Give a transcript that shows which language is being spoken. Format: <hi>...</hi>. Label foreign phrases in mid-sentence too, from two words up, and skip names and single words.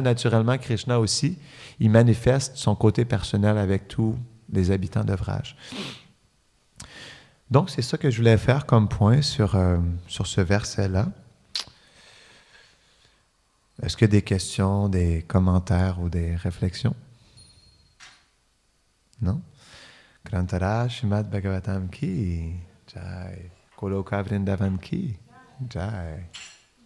<fr>Naturellement, Krishna aussi, il manifeste son côté personnel avec tous les habitants de Vraj. Donc, c'est ça que je voulais faire comme point sur ce verset-là. Est-ce qu'il y a des questions, des commentaires ou des réflexions? Non?</fr> <hi>ग्रन्थराज श्रीमद् भागवतम् की जय. गोलोक वृन्दावन की जय.</hi>